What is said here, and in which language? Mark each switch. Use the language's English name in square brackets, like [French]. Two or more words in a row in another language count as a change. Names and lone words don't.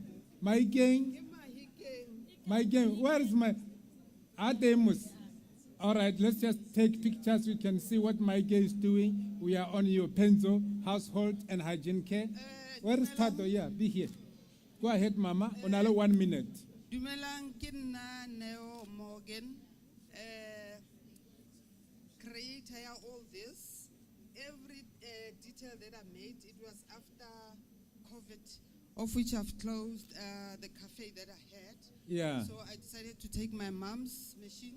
[English] My gang. My gang. Where is my Ademus? All right, let's just take pictures. We can see what my gang is doing. We are on your Penzo, household and hygiene care. Where is Tato? Yeah, be here. Go ahead, Mama. Only 1 minute. [Tswana] Dumelang ke nna Neo Morgan, creator ya [English] all this. Every detail that I made, it was after COVID, of which I've closed the cafe that I had. Yeah. So I decided to take my mom's machine.